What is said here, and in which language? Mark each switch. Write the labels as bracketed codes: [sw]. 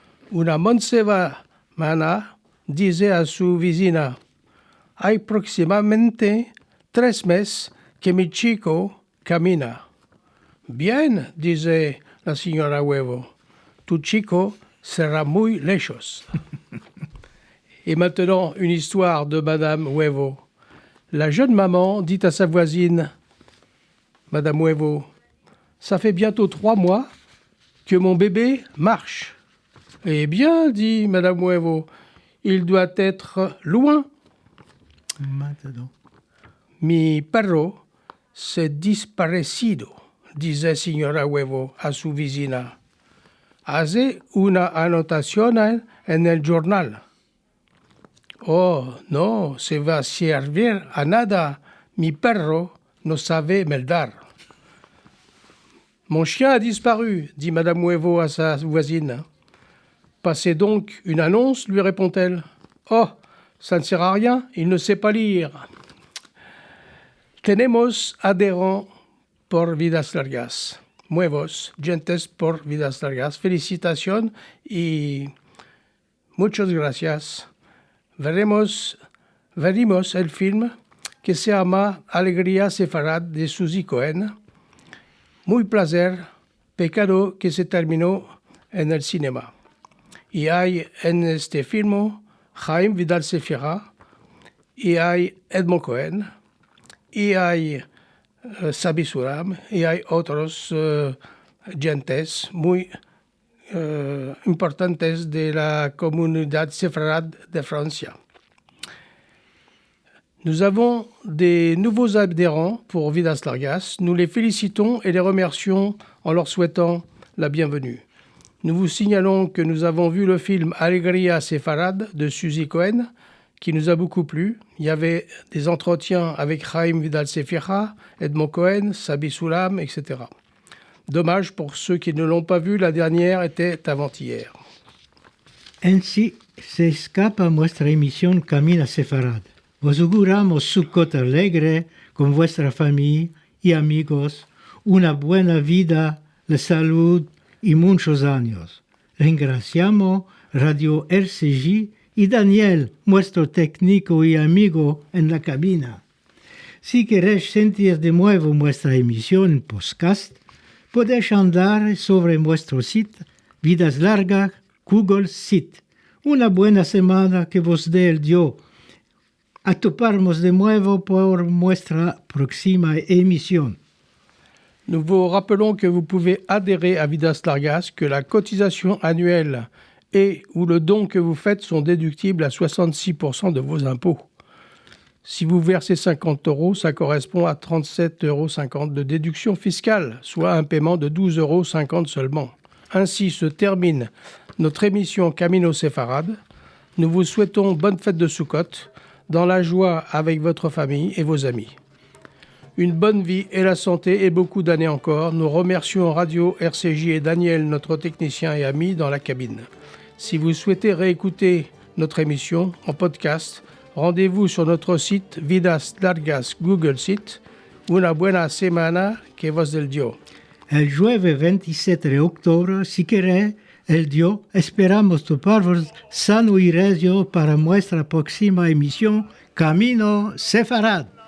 [lad] Una mancebana dice a su vecina: hay aproximadamente 3 meses que mi chico camina. Bien, dice la señora Huevo, tu chico sera muy lejos. [fr] Et maintenant, une histoire de Madame Huevo. La jeune maman dit à sa voisine: Madame Huevo, ça fait bientôt 3 mois que mon bébé marche. Eh bien, dit Madame Huevo, il doit être loin. Maintenant. [lad] Mi perro s'est disparecido, disait Señora Huevo a su vecina. Hace una anotación en el journal. Oh, no se va a servir a nada. Mi perro no sabe meldar. [fr] Mon chien a disparu, dit Madame Huevo à sa voisine. Passez donc une annonce, lui répond-elle. Oh, ça ne sert à rien, il ne sait pas lire. [lad] Tenemos adherents por vidas largas. Nuevos, gentes por vidas largas. Felicitación y muchas gracias. Veremos el film que se llama Alegría Sefarad de Suzy Cohen. Muy placer, pecado que se terminó en el cinema. Y hay en este film Chaim Vidal Sefira, y hay Edmond Cohen, y hay Sabi Sulam, y hay otros gentes muy importantes de la comunidad séfarade de Francia. [fr] Nous avons des nouveaux adhérents pour Vidas Largas. Nous les félicitons et les remercions en leur souhaitant la bienvenue. Nous vous signalons que nous avons vu le film Alegría Sefarad de Suzy Cohen, qui nous a beaucoup plu. Il y avait des entretiens avec Chaim Vidal Sefira, Edmond Cohen, Sabi Sulam, etc. Dommage pour ceux qui ne l'ont pas vu, la dernière était avant-hier. [lad] Ainsi se escapa nuestra emisión Camino Sefarad. Os auguramos Sukkot alegre con vuestra familia y amigos, una buena vida, la salud y muchos años. Ringraziamo Radio RCJ y Daniel, nuestro técnico y amigo en la cabina. Si queréis sentir de nuevo nuestra emisión en podcast, podéis andar sobre nuestro sitio Vidas Largas Google Site. Una buena semana que vos dé el Dios. A toparnos de nuevo por nuestra próxima emisión. [fr] Nous vous rappelons que vous pouvez adhérer à Vidas Largas, que la cotisation annuelle et ou le don que vous faites sont déductibles à 66% de vos impôts. Si vous versez 50 €, ça correspond à 37,50 € de déduction fiscale, soit un paiement de 12,50 € seulement. Ainsi se termine notre émission Camino Sefarad. Nous vous souhaitons bonne fête de Sukkot, dans la joie avec votre famille et vos amis. Une bonne vie et la santé et beaucoup d'années encore. Nous remercions Radio RCJ et Daniel, notre technicien et ami, dans la cabine. Si vous souhaitez réécouter notre émission en podcast, rendez-vous sur notre site Vidas Largas Google Site. [lad] Una buena semana que vos del Dio. El jueves 27 de octubre, si queréis, el Dios, esperamos toparvos sano y regio para nuestra próxima emisión Camino Sefarad.